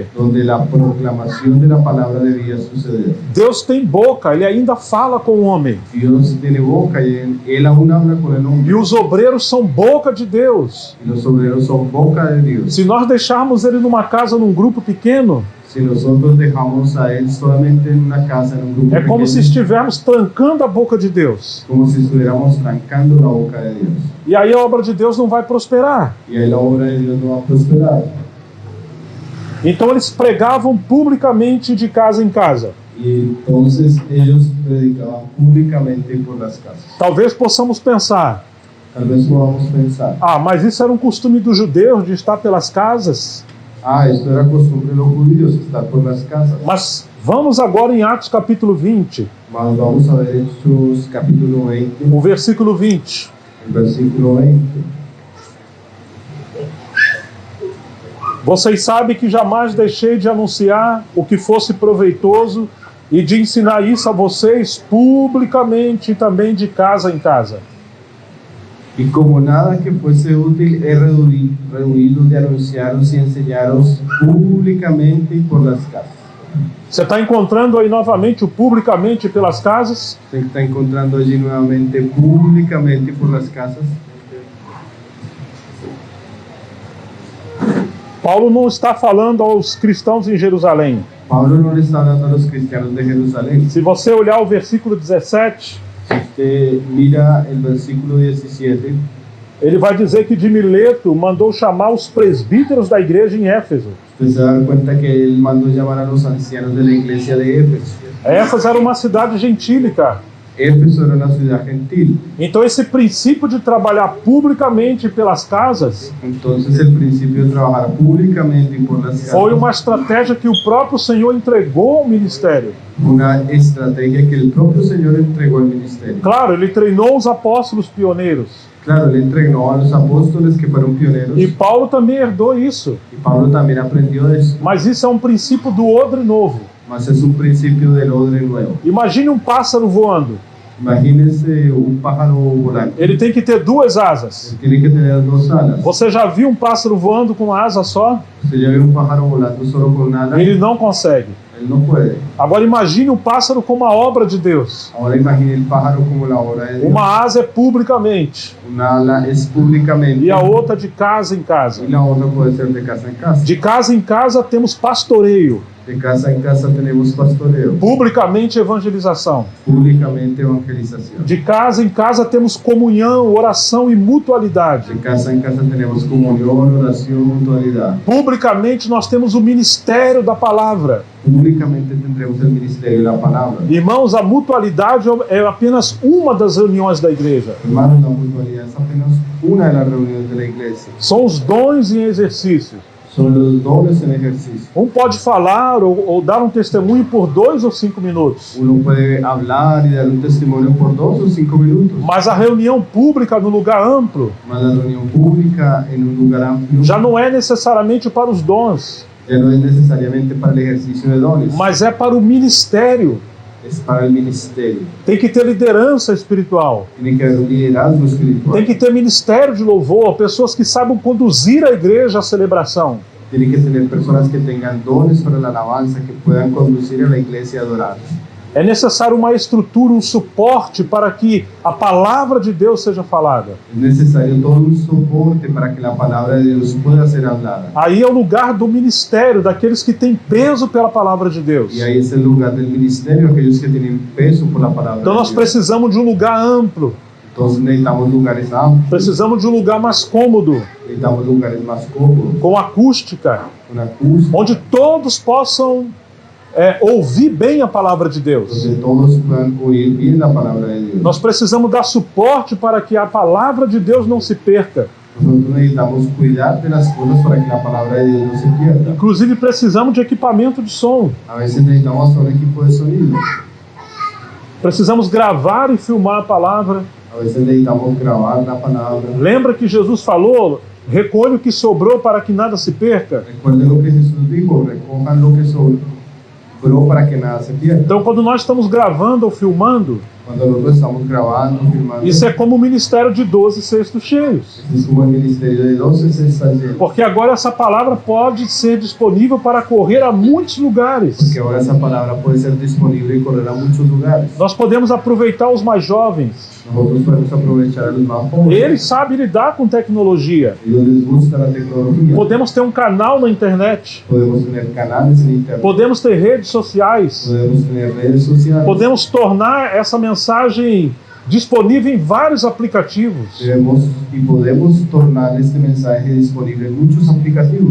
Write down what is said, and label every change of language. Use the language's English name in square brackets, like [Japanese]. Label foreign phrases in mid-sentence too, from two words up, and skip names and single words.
[Spanish] donde la proclamación de la palabra debía suceder. [Portuguese] Deus tem boca, ele ainda fala com o homem. [Spanish] Dios tiene boca y él aún habla con el [Portuguese] E [Spanish] hombre. [Portuguese] os obreiros são boca de Deus. [Spanish] Y los obreros son boca de Dios. [Portuguese] Se nós deixarmos ele numa casa, num grupo pequeno, [Spanish] Si nosotros dejamos a él solamente en una casa, en un grupo [Portuguese] é como se [Spanish] pequeño, [Portuguese] estivermos trancando a boca de Deus. [Spanish] como si estuviéramos trancando la boca de Dios. [Portuguese] E aí a obra de Deus não vai prosperar. [Spanish] Y ahí la obra de Dios no va a prosperar. [Portuguese] Então eles pregavam publicamente de casa em casa. [Spanish] Y entonces ellos predicaban públicamente por las casas. [Portuguese] Talvez possamos pensar, [Spanish] Tal vez podamos pensar, [Portuguese] mas isso era um costume dos judeus de estar pelas casas. [Spanish] esto era costumbre de los judíos, estar por las casas. [Portuguese] Mas vamos agora em Atos capítulo 20, [Spanish] Mas vamos a ver Hechos capítulo 20, [Portuguese] o versículo 20. [Spanish] el versículo 20. [Portuguese] Vocês sabem que jamais deixei de anunciar o que fosse proveitoso e de ensinar isso a vocês publicamente e também de casa em casa. [Spanish] Y como nada que fuese útil, he reunido de anunciaros y enseñaros públicamente y por las casas. [Portuguese] Você está encontrando aí novamente o publicamente pelas casas? [Spanish] Se está encontrando allí nuevamente públicamente por las casas. [Portuguese] Paulo não está falando aos cristãos em Jerusalém. [Spanish] Pablo no le está hablando a los cristianos de Jerusalén. [Portuguese] Se você olhar o versículo 17, [Spanish] Si usted mira el versículo 17, [Portuguese] ele vai dizer que de Mileto mandou chamar os presbíteros da igreja em Éfeso. [Spanish] usted se da cuenta que él mandó llamar a los ancianos de la iglesia de Éfeso. [Portuguese] Éfeso era uma cidade gentílica. [Spanish] Éfeso era una ciudad gentil. [Portuguese] Então esse princípio de trabalhar publicamente pelas casas [Spanish] Entonces el principio de trabajar públicamente y por las casas [Portuguese] foi uma estratégia que o próprio Senhor entregou ao ministério. [Spanish] una estrategia que el propio Señor entregó al ministerio. [Portuguese] Claro, ele treinou os apóstolos pioneiros. [Spanish] Claro, él entregó a los apóstoles que fueron pioneros [Portuguese] E Paulo também herdou isso. [Spanish] y Pablo también aprendió de eso. [Portuguese] Mas isso é um princípio do odre novo. [Spanish] Mas es un principio del odre nuevo. [Portuguese] Imagine um pássaro voando. [Spanish] Imagínense un pájaro volante. [Portuguese] Ele tem que ter duas asas. [Spanish] Él tiene que tener dos alas. [Portuguese] Você já viu um pássaro voando com uma asa só? [Spanish] Usted ya ve un pájaro volando solo con una ala. [Portuguese] Ele não consegue. [Spanish] Él no puede. [Portuguese] Agora imagine um pássaro como a obra de Deus. [Spanish] Ahora imagine el pájaro como la obra de Dios. [Portuguese] Uma asa é publicamente [Spanish] Una ala es públicamente [Portuguese] e a outra de casa em casa. [Spanish] y la otra puede ser de casa en casa. [Portuguese] De casa em casa temos pastoreio, [Spanish] De casa en casa tenemos pastoreo. [Portuguese] publicamente evangelização. [Spanish] Públicamente evangelización. [Portuguese] De casa em casa temos comunhão, oração e mutualidade. [Spanish] De casa en casa tenemos comunión, oración, mutualidad. [Portuguese] Publicamente nós temos o ministério da palavra. [Spanish] Públicamente tendremos el ministerio de la palabra. [Portuguese] Irmãos, a mutualidade é apenas uma das reuniões da igreja. [Spanish] Hermanos, la mutualidad es apenas una de las reuniones de la iglesia. [Portuguese] São os dons em exercício. [Spanish] Son los dones en ejercicio. [Portuguese] Um pode falar ou dar um testemunho por 2 ou 5 minutos. [Spanish] Uno puede hablar y dar un testimonio por 2 o 5 minutos. [Portuguese] Mas a reunião pública no lugar amplo [Spanish] Mas la reunión pública en un lugar amplio [Portuguese] já não é necessariamente para os dons, [Spanish] ya no es necesariamente para el ejercicio de dones, [Portuguese] mas é para o ministério. [Spanish] es para el ministerio. [Portuguese] Tem que ter liderança espiritual. [Spanish] Tiene que haber un liderazgo espiritual. [Portuguese] Tem que ter ministério de louvor, pessoas que saibam conduzir a igreja à celebração. [Spanish] Tiene que tener personas que tengan dones para la alabanza, que puedan conducir a la iglesia a adorar. [Portuguese] É necessário uma estrutura, um suporte para que a palavra de Deus seja falada. [Spanish] Es necesario todo un soporte para que la palabra de Dios pueda ser hablada. [Portuguese] Aí é o lugar do ministério, daqueles que têm peso pela palavra de Deus. [Spanish] Y ahí es el lugar del ministerio, aquellos que tienen peso por la palabra [Portuguese] Então [Spanish] de [Portuguese] nós [Spanish] Dios. [Portuguese] precisamos de um lugar amplo, [Spanish] Entonces necesitamos lugares amplios, [Portuguese] precisamos de um lugar mais cômodo, [Spanish] necesitamos lugares más cómodos, [Portuguese] com acústica, [Spanish] con acústica, [Portuguese] onde todos possam ouvir bem a palavra de Deus. [Spanish] donde todos puedan oír bien la palabra de Dios. [Portuguese] Nós precisamos dar suporte para que a palavra de Deus não se perca. [Spanish] Nosotros necesitamos cuidar de las cosas para que la palabra de Dios no se pierda. [Portuguese] Inclusive precisamos de equipamento de som. [Spanish] A veces necesitamos un equipo de sonido, [Portuguese] Precisamos gravar e filmar a palavra. [Spanish] a veces necesitamos grabar la palabra. [Portuguese] Lembra que Jesus falou: recolhe o que sobrou para que nada se perca? [Spanish] Recuerden lo que Jesús dijo, recojan lo que sobró para que nada se pierda. [Portuguese] Então, quando nós estamos gravando ou filmando, [Spanish] Cuando nosotros estamos grabando, [Portuguese] filmando, isso é como o ministério de 12 cestos cheios. [Spanish] es como el ministerio de 12 se está lleno. [Portuguese] Porque agora essa palavra pode ser disponível para correr a muitos lugares. [Spanish] Porque ahora esa palabra puede ser disponible y correr a muchos lugares. [Portuguese] Nós podemos aproveitar os mais jovens. [Spanish] Nosotros podemos aprovechar a los más jóvenes. [Portuguese] Eles sabem lidar com tecnologia. [Spanish] Ellos les gusta la tecnología. [Portuguese] Podemos ter um canal na internet. [Spanish] Podemos tener canales en internet. [Portuguese] Podemos ter redes sociais. [Spanish] Podemos tener redes sociales. [Portuguese] Podemos tornar essa mensagem disponível em vários aplicativos. [Spanish] Podemos tornar este mensaje disponible en muchos aplicativos.